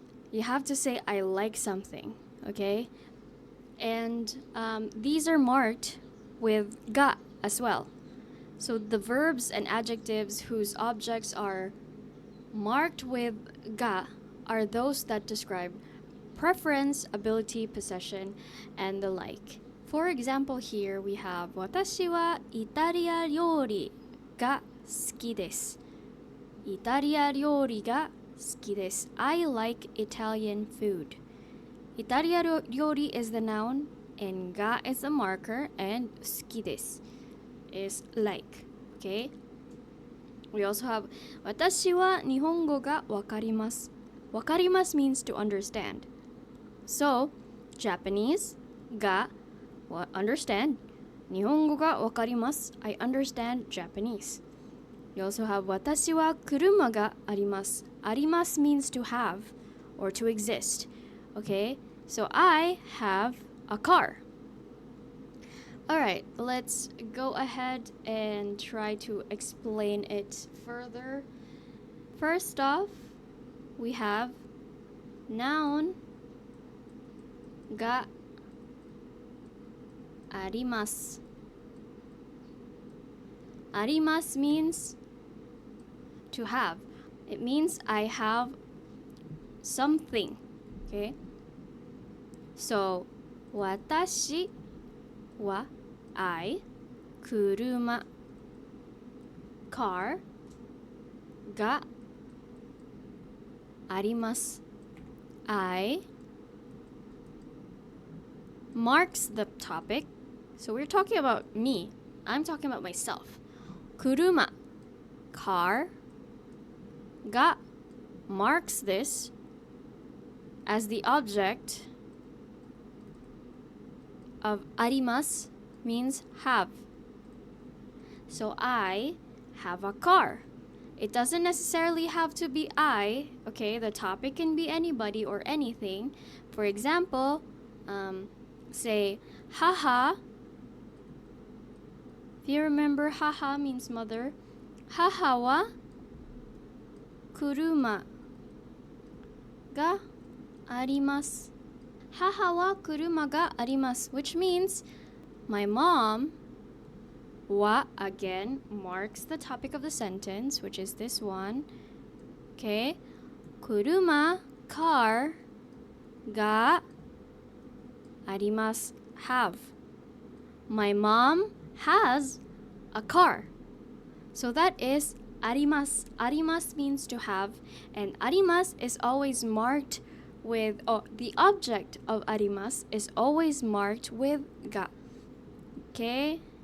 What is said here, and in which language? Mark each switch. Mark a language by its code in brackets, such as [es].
[en] You have to say I like something, okay? And these are marked with ga as well. So the verbs and adjectives whose objects are marked with ga are those that describe preference, ability, possession, and the like. For example, here we have [ja] 私はイタリア料理が好きです。イタリア料理が好きです。 [en] I like Italian food. イタリア料理 is the noun, and が is the marker, and 好きです is like. Okay? We also have [ja] 私は日本語がわかります。 [en] わかります means to understand. So, Japanese が understand. [ja] 日本語がわかります。 [en] I understand Japanese. You also have [ja] 私は車があります。 [en] あります means to have or to exist. Okay? So I have a car. Alright, let's go ahead and try to explain it further. First off, we have noun があります。あります means to have. It means I have something. Okay? So, 私は I 車 car があります。 I marks the topic. So we're talking about me. I'm talking about myself. 車 car が marks this as the object of あります means have. So I have a car. It doesn't necessarily have to be I, okay? The topic can be anybody or anything. For example, say, haha. If you remember, haha means mother. [ja] Haha wa 車があります。母は車があります [en] which means my mom は again marks the topic of the sentence, which is this one. Okay? 車 car があります have. My mom has a car. So that is あります arimas means to have, and あります is always marked with the object of あります is always marked with が okay.